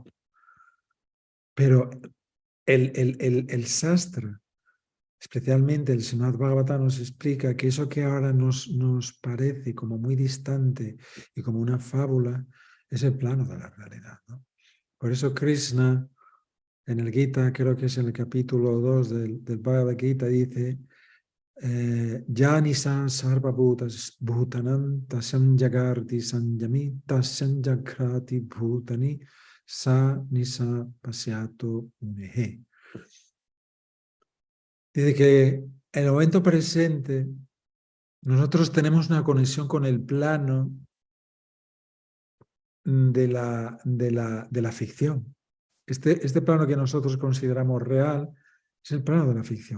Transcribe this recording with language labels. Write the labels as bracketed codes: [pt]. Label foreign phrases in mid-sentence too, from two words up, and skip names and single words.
[es] Pero el Shastra, especialmente el Srimad Bhagavatam, nos explica que eso que ahora nos parece como muy distante y como una fábula es el plano de la realidad, ¿no? Por eso Krishna en el Gita, creo que es en el capítulo 2 del Bhagavad Gita, dice [sa] या निशा सर्वभूतानां तस्यां जागर्ति संयमी यस्यां जाग्रति भूतानि सा निशा पश्यतो मुनेः. [es] Dice que en el momento presente nosotros tenemos una conexión con el plano de la ficción. Este plano que nosotros consideramos real es el plano de la ficción.